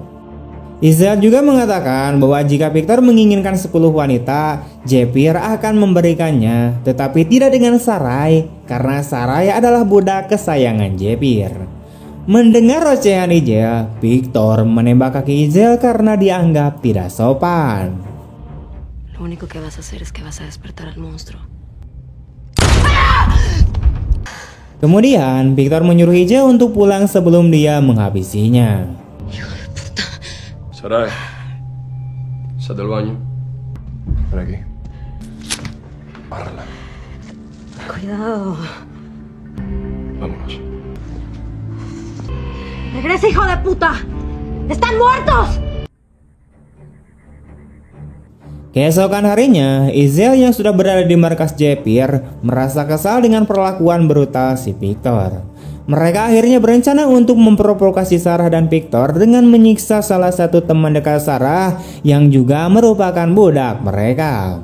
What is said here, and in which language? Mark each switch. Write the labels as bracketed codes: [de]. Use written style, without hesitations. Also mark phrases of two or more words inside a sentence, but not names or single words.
[id] Ijal juga mengatakan bahwa jika Victor menginginkan 10 wanita, Jepir akan memberikannya, tetapi tidak dengan Sarai karena Sarai adalah budak kesayangan Jepir. Mendengar ocehan Ijal, Victor menembak kaki Ijal karena dianggap tidak sopan. [es] Lo único que vas a hacer es que vas a despertar al monstruo. [id] Kemudian Victor menyuruh Ijal untuk pulang sebelum dia menghabisinya. [es] Sarai, sal del baño. Ven aquí. Párala. Cuidado. Vámonos. ¡Regresa, hijo de puta! ¡Están muertos! [id] Keesokan harinya, Ijal yang sudah berada di markas Jepir merasa kesal dengan perlakuan brutal si Victor. Mereka akhirnya berencana untuk memprovokasi Sarah dan Victor dengan menyiksa salah satu teman dekat Sarah yang juga merupakan budak mereka.